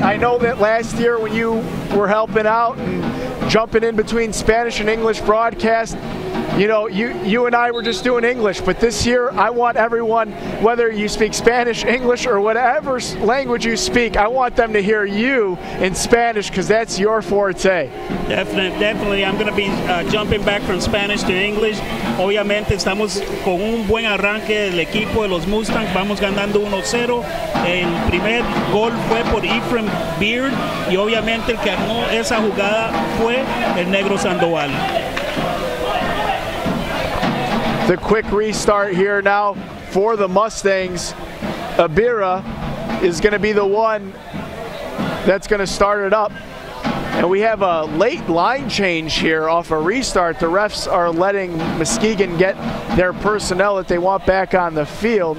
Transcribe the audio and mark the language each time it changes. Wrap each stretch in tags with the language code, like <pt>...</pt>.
<en>I know that last year when you were helping out and jumping in between Spanish and English broadcast, you know, you and I were just doing English, but this year I want everyone, whether you speak Spanish, English, or whatever language you speak, I want them to hear you in Spanish because that's your forte. Definitely. I'm going to be jumping back from Spanish to English.</en> <es>Obviamente estamos con un buen arranque del equipo de los Mustangs. Vamos ganando 1-0. El primer gol fue por Ephraim Beard y obviamente el que armó esa jugada fue el Negro Sandoval.</es> <en>The quick restart here now for the Mustangs. Abira is going to be the one that's going to start it up. And we have a late line change here off a restart. The refs are letting Muskegon get their personnel that they want back on the field.</en>